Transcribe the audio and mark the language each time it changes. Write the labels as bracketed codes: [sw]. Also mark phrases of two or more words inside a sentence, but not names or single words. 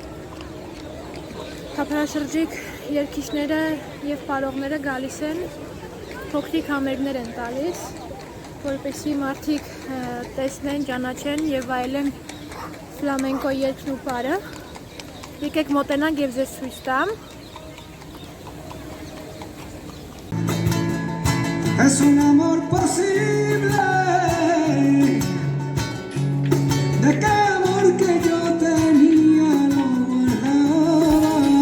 [hy] թափանաշրջիկ երգիչները և պարողները գալիս են, փոքրիկ համերգներ են տալիս, որպեսզի մարդիկ տեսնեն, ճանաչեն և վայելեն ֆլամենկո երգն ու պարը։ Եկեք մոտենանք և ձեզ ցույց տամ։ [es] Es un amor posible, de qué amor que yo tenía lo guardaba,